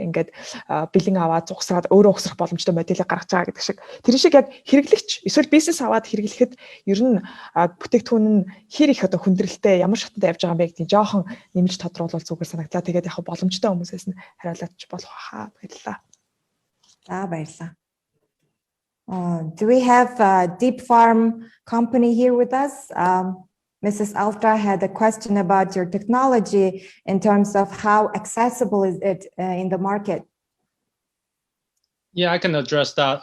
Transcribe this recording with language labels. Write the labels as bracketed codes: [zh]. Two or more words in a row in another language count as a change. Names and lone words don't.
[mn] Ингээд бэлэн аваад зугсраад өөрөө угсрах боломжтой модельийг гаргаж байгаа гэдэг шиг. Тэр шиг яг хэрэглэгч эсвэл бизнес аваад хэрэглэхэд ер нь бүтээгдэхүүн нь хэр их одоо хүндрэлтэй ямар шатанд явж байгаа юм бэ гэдгийг жоохон нэмж тодруулбал зүгээр санагдлаа. Тэгээд яг боломжтой хүмүүсээс нь хариулаач болох хаа баярлалаа. За баярлалаа. [en] Do we have a Deep Farm company here with us? Mrs. Altra had a question about your technology in terms of how accessible is it in the market? Yeah, I can address that.